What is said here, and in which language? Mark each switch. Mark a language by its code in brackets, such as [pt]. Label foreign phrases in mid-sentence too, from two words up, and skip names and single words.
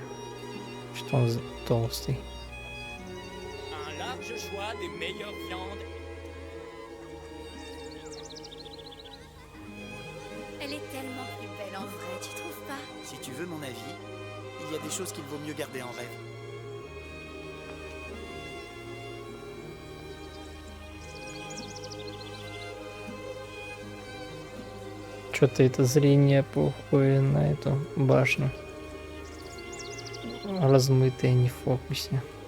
[ru] Что он толстый. [fr] Un large choix des meilleures viandes. Elle est tellement plus belle en vrai, tu trouves pas? Si tu veux mon avis, il y a des choses qu'il vaut mieux garder en rêve. [ru] Что-то это зрение похоже на эту башню. Размытое, не в фокусе.